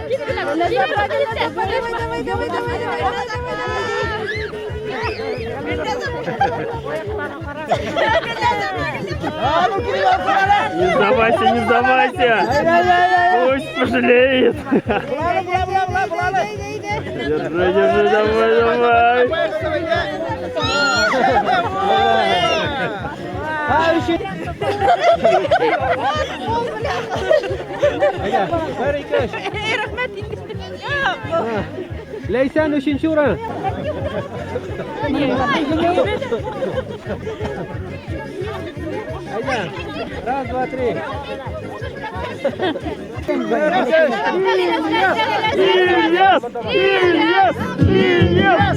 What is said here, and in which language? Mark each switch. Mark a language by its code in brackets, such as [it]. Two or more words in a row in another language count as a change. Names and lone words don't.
[ru] Не сдавайся. Пусть пожалеет. Держи, давай. [uz] Leysan 3-o'rin. Hayda. 1, 2, 3. Ильяс!